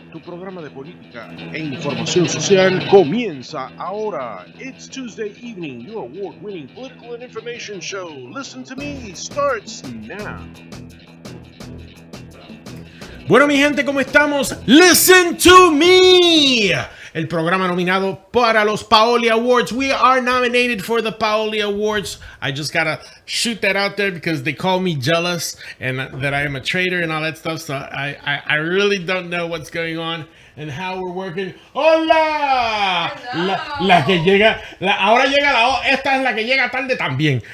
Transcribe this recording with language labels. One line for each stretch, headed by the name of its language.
Spanish: Tu programa de política e información social comienza ahora.
English: It's Tuesday evening. Your award-winning political and information show, Listen to Me, starts now.
Spanish: Bueno, mi gente, ¿cómo estamos? Listen to Me, el programa nominado para los Paoli Awards.
English: We are nominated for the Paoli Awards. I just gotta shoot that out there because they call me jealous and that I am a traitor and all that stuff. So I really don't know what's going on and how we're working.
Spanish: ¡Hola! La que llega, ahora llega esta es la que llega tarde también.